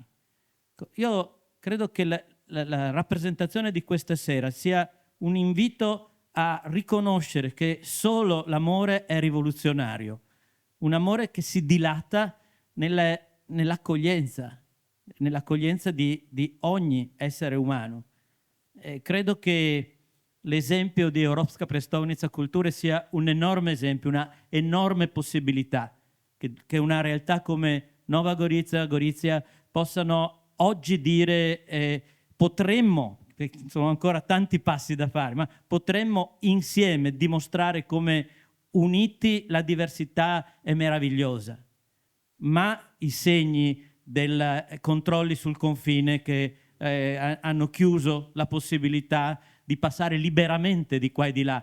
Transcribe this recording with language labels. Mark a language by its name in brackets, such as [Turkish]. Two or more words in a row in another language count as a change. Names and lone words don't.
[Italian] Io credo che la rappresentazione di questa sera sia un invito a riconoscere che solo l'amore è rivoluzionario, un amore che si dilata nell'accoglienza di ogni essere umano. Credo che l'esempio di [Slovenian] Europska prestolnica kulture [Italian] sia un enorme esempio, una enorme possibilità che una realtà come Nova Gorizia possano oggi dire potremmo, perché sono ancora tanti passi da fare, ma potremmo insieme dimostrare come uniti la diversità è meravigliosa, ma i segni dei controlli sul confine che hanno chiuso la possibilità di passare liberamente di qua e di là.